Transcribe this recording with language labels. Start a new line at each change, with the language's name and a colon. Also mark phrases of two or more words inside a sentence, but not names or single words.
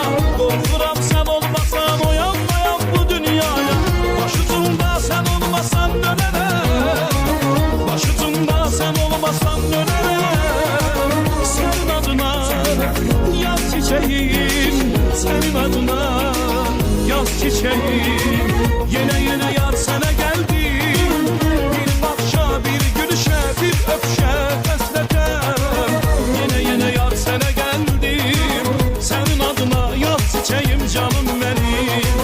Azerbaijani: Qorxuram sən olmasan oyanmayam bu dünyaya. Başucumda sən olmasan dönərəm, başucumda sən olmasan dönərəm. Sənin adına yaz çiçeğim, sənin adına yaz çiçeğim.
Turkish: Yine yar sana geldim, bir bakışa, bir gülüşe, bir öpüşe hasretem. Yine yar sana geldim, senin adına yaz çiçeğim canım benim.